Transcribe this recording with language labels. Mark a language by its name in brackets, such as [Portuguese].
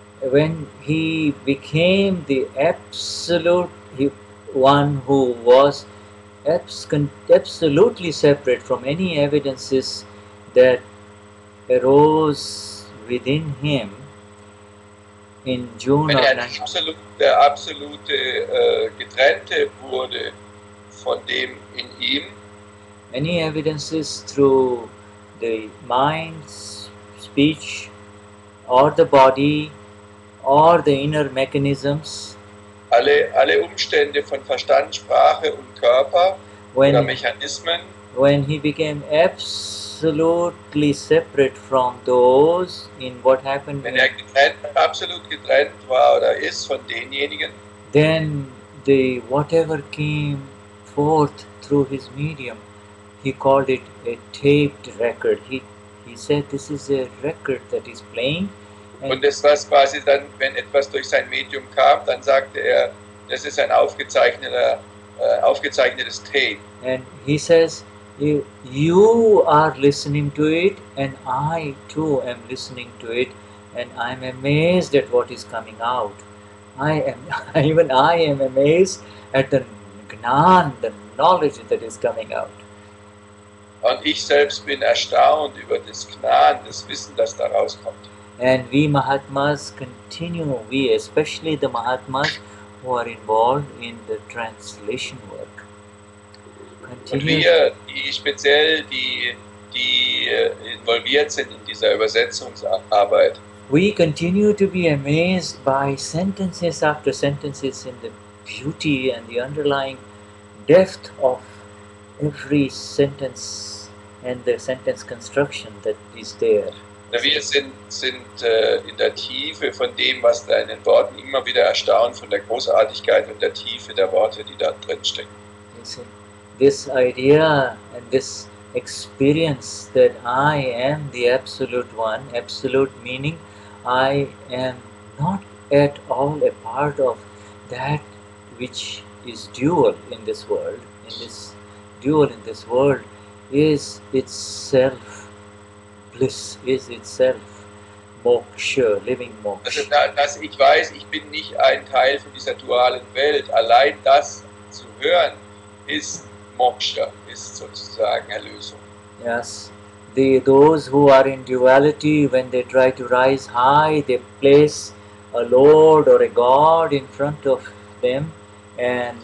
[English] when he became the absolute one who was absolutely separate from any evidences that arose within him in June [German] Wenn [English] of [German] er 19... der absolute Getrennte wurde von dem in ihm, [English] Any evidences through the mind, speech, or the body, or the inner mechanisms, [German] alle Umstände von Verstand, Sprache und Körper oder [English] when, [German] Mechanismen, [English] when he became absolutely separate from those in what happened, [German] wenn er absolut getrennt war oder ist von denjenigen, [English] then the whatever came forth through his medium, he called it a taped record. He said this is a record that is playing. [German] und das was quasi dann, wenn etwas durch sein Medium kam, dann sagte er, das ist ein aufgezeichnetes Tape. [English] And he says, you are listening to it, and I too am listening to it, and I'm amazed at what is coming out. Even I am amazed at the Gnan, the knowledge that is coming out. [German] Und ich selbst bin erstaunt über das Gnan, das Wissen, das da rauskommt. [English] And we Mahatmas continue, we especially the Mahatmas who are involved in the translation work. [German] Und [English] Continue. [German] wir, die involviert sind in dieser Übersetzungsarbeit, [English] we continue to be amazed by sentences after sentences in the beauty and the underlying depth of every sentence and the sentence construction that is there. [German] Wir sind in der Tiefe von dem, was da in den Worten immer wieder erstaunt, von der Großartigkeit und der Tiefe der Worte, die da drin stecken. [English] You see, this idea and this experience that I am the Absolute One, absolute meaning I am not at all a part of that which is dual in this world, in this dual in this world is itself bliss, is itself moksha, living [German] Also, [English] moksha. [German] dass ich weiß, ich bin nicht ein Teil von dieser dualen Welt, allein das zu hören, ist Moksha, ist sozusagen Erlösung. [English] Yes, those who are in duality, when they try to rise high, they place a Lord or a God in front of them, and